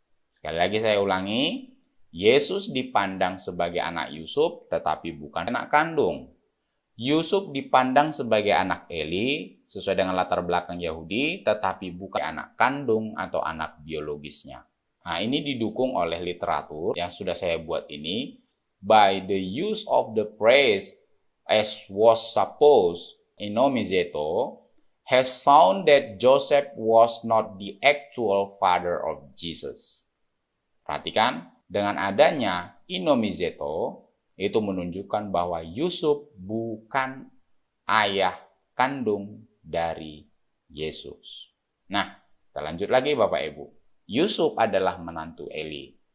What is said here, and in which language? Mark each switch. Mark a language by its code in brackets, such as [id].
[id] Sekali lagi saya ulangi, Yesus dipandang sebagai anak Yusuf, tetapi bukan anak kandung. Yusuf dipandang sebagai anak Eli, sesuai dengan latar belakang Yahudi, tetapi bukan anak kandung atau anak biologisnya. Nah, ini didukung oleh literatur yang sudah saya buat ini. [en] By the use of the phrase as was supposed, inomizeto, has shown that Joseph was not the actual father of Jesus. [id] Perhatikan, dengan adanya inomizeto, itu menunjukkan bahwa Yusuf bukan ayah kandung dari Yesus. Nah, kita lanjut lagi Bapak Ibu. Yusuf adalah menantu Eli.